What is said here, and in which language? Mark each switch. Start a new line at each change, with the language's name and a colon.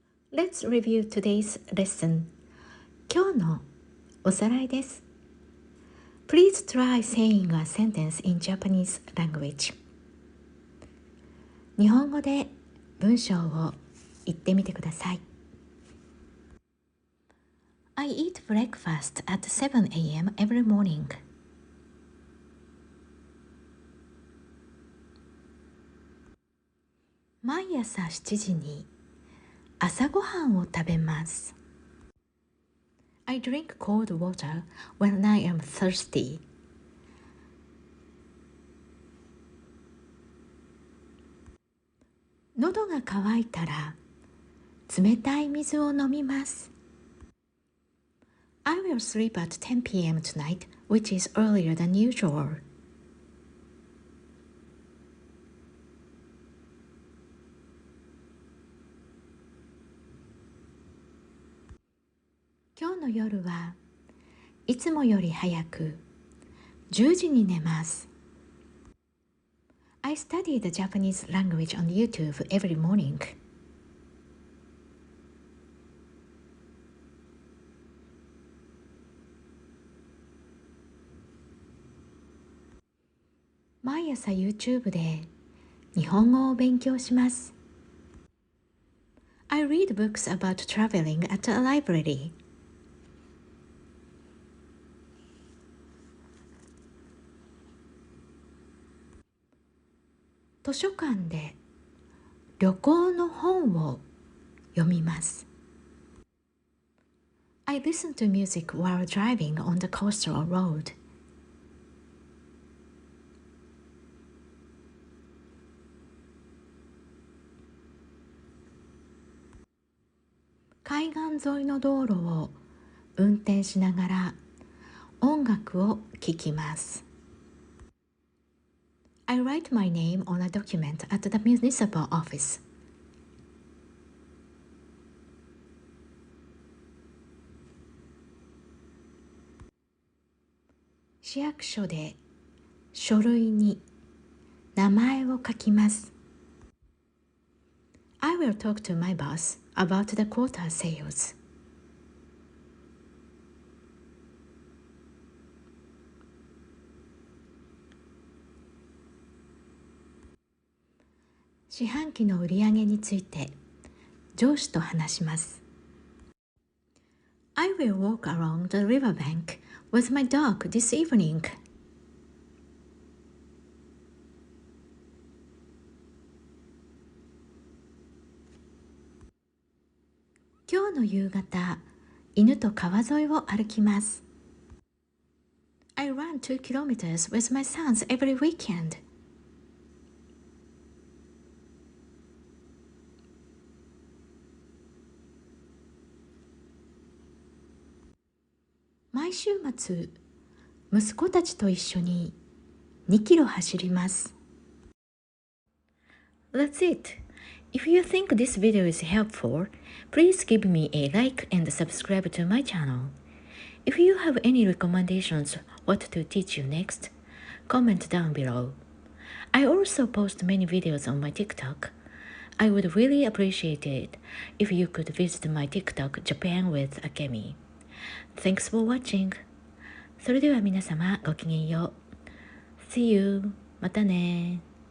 English: Let's review today's lesson.
Japanese: 今日のおさらいです。
English: Please try saying a sentence in Japanese language.
Japanese: 日本語で文章を言ってみてください。
English: I eat breakfast at 7 a.m. every morning.
Japanese: 毎朝7時に朝ごはんを食べます。
English: I drink cold water when I am thirsty.
Japanese: 喉が渇いたら冷たい水を飲みます。
English: I will sleep at 10 p.m. tonight, which is earlier than usual.
Japanese: 今日の夜はいつもより早く10時に寝ます。
English: I study the Japanese language on YouTube every morning.
Japanese: 毎朝 YouTube で日本語を勉強します。
English: I read books about traveling at a library.
Japanese: 図書館で旅行の本を読みます。
English: I listen to music while driving on the coastal road.
Japanese: 海岸沿いの道路を運転しながら音楽を聴きます。
English: I write my name on a document at the municipal office.
Japanese: 市役所で書類に名前を書きます。
English: I will talk to my boss about the quota sales.
Japanese: 四半期の売り上げについて上司と話します。
English: I will walk along the riverbank with my dog this evening.
Japanese: 今日の夕方、犬と川沿いを歩きます。
English: I run 2 kilometers with my sons every weekend.
Japanese: 毎週末、息子たちと一緒に2キロ走ります。
English: That's it. If you think this video is helpful, please give me a like and subscribe to my channel. If you have any recommendations what to teach you next, comment down below. I also post many videos on my TikTok. I would really appreciate it if you could visit my TikTok Japan with Akemi. Thanks for watching.
Japanese: それでは皆様ごきげんよう。
English: See you.
Japanese: またね。